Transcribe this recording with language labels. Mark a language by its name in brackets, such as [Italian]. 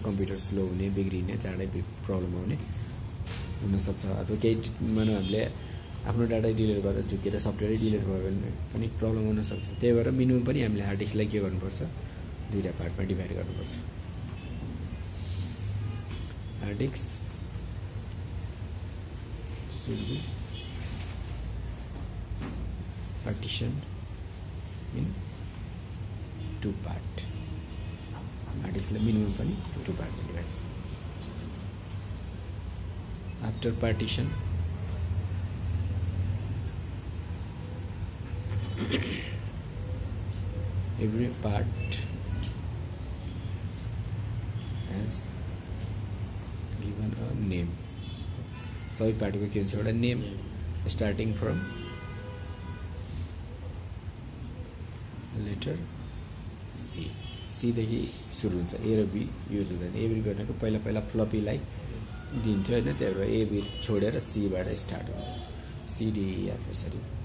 [Nepali] Computer slow हुने, बिग्रिने, चाँडै प्रब्लम आउने हुनसक्छ। अथवा केही मानौँ हामीले आफ्नो डाटा डिलिट गरेर झुकेर सफ्टवेयरै डिलिट भयो भने पनि प्रब्लम हुनसक्छ। त्यही भएर मिनिमम पनि हामीले हार्ड डिस्कलाई के गर्नुपर्छ? दुईवटा पार्टमा डिभाइड गर्नुपर्छ। [English] Hard disk should be partitioned in two part. Hard disk minimum pani two part divide. After partition, every part has given a name. [Nepali] सबै पार्टको के हुन्छ? एउटा name starting from letter C, सीदेखि सुरु हुन्छ, ए र बी युज हुँदैन। A B गर्नको पहिला फ्लपीलाई दिन्थ्यो होइन, त्यहाँबाट ए बी छोडेर सीबाट स्टार्ट हुन्छ, सिडिइएफ यसरी।